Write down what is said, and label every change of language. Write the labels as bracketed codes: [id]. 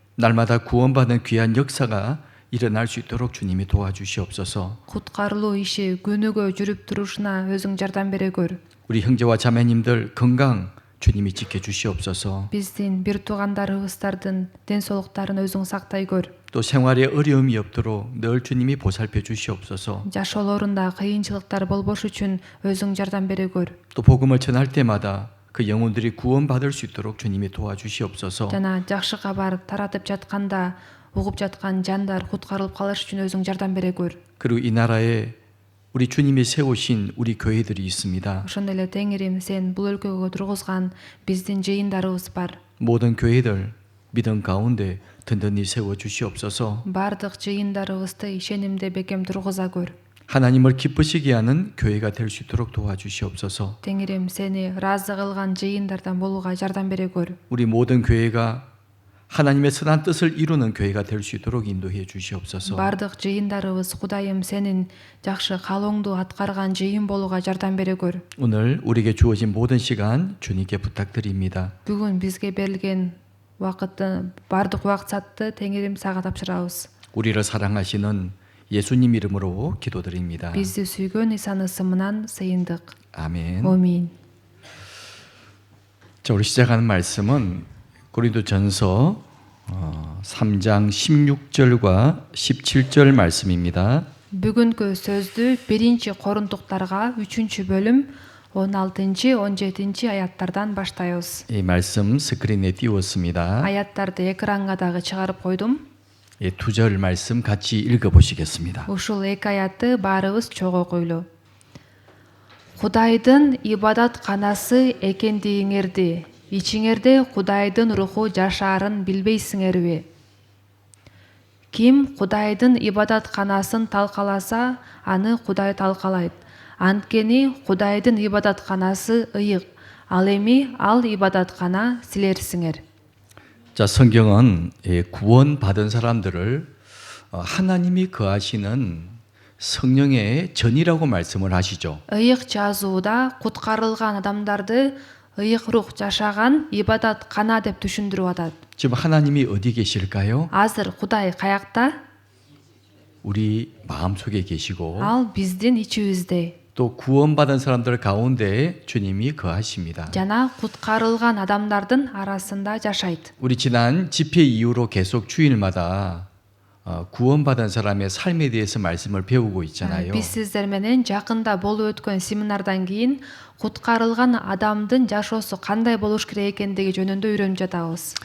[ko] 날마다 구원받는 귀한 역사가 일어날 수 있도록 주님이 도와주시옵소서. [ky] Куткарылуу иши күнүгө жүрүп турушуна өзүң жардам бере көр. [ko] 우리 형제와 자매님들 건강 주님이 지켜주시옵소서. [ky] Биздин бир туугандарыбыздардын ден соолуктарын өзүң сактай көр. [ko] 또 생활에 어려움이 없도록 늘 주님이 보살펴 주시옵소서. [ky] Жашоолорунда кыйынчылыктар болбош үчүн өзүң жардам бере көр. [ko] 또 복음을 전할 때마다 그 영혼들이 구원받을 수 있도록 주님이 도와주시옵소서. [ky] Жана жакшы кабар таратып жатканда угуп жаткан жандар куткарылып калыш үчүн өзүң жардам бере көр. [ko] 그리고 이 나라에 우리 주님이 세우신 우리 교회들이 있습니다. [ky] Ошондой эле Теңирим сен бул өлкөгө тургузган биздин жыйындарыбыз бар. [ko] 모든 교회들 믿음 가운데 든든히 세워 주시옵소서. [ky] Бардык жыйындарыбызды ишенимде бекем тургуза көр. [ko] 하나님을 기쁘시게 하는 교회가 될 수 있도록 도와주시옵소서. [ky] Теңирим сени ыраазы кылган жыйындардан болууга жардам бере көр. [ko] 우리 모든 교회가 하나님의 선한 뜻을 이루는 교회가 될 수 있도록 인도해 주시옵소서. [ky] Бардык жыйындарыбыз Кудайым сенин жакшы каалооңду аткарган жыйын болууга жардам бере көр. [ko] 오늘 우리에게 주어진 모든 시간 주님께 부탁드립니다. [ky] Бүгүн бизге берилген убакытты бардык убакытты Теңирим сага тапшырабыз. [ko] 우리를 사랑하시는 예수님 이름으로 기도드립니다. [ky] Бизди сүйгөн Исанын ысымынан сыйындык. [ko] 아멘. [ky] Амин. [ko] 자, 우리 시작하는 말씀은 고린도전서 3장 16절과 17절 말씀입니다. [ky] Бүгүнкү сөздү 1-Корунтуктарга 3-бөлүм 16-17 аяттардан баштайбыз. [ko] 이 말씀 스크린에 띄웠습니다. [ky] Аяттарды экранга дагы чыгарып койдум. [ko] 두 절 말씀 같이 읽어보시겠습니다. [ky] Ушул эки аятты баарыбыз чогуу окуйлу. Кудайдын ибадатканасы экендигиңерди, ичиңерде Кудайдын руху жашаарын билбейсиңерби? Ким Кудайдын ибадатканасын талкаласа, аны Кудай талкалайт. Анткени Кудайдын ибадатканасы ыйык. Ал эми ал ибадаткана силерсиңер. [ko] 자, 성경은 구원 받은 사람들을 하나님이 거하시는 성령의 전이라고 말씀을 하시죠. [ky] Ыйык жазууда куткарылган адамдарды ыйык рух жашаган ибадаткана деп түшүндүрүп атат. [ko] 지금 하나님이 어디 계실까요? [ky] Азыр Кудай каякта? [ko] 우리 마음속에 계시고 [ky] Ал биздин ичибизде. [ko] 또 구원받은 사람들 가운데 주님이 거하십니다. [ky] Жана куткарылган адамдардын арасында жашайт. [ko] 우리 지난 집회 이후로 계속 주일마다 구원받은 사람의 삶에 대해서 말씀을 배우고 있잖아요. [ky] Биз сиздер менен жакында болуп өткөн семинардан кийин куткарылган адамдын жашоосу кандай болуш керек экендиги жөнүндө үйрөнүп жатабыз.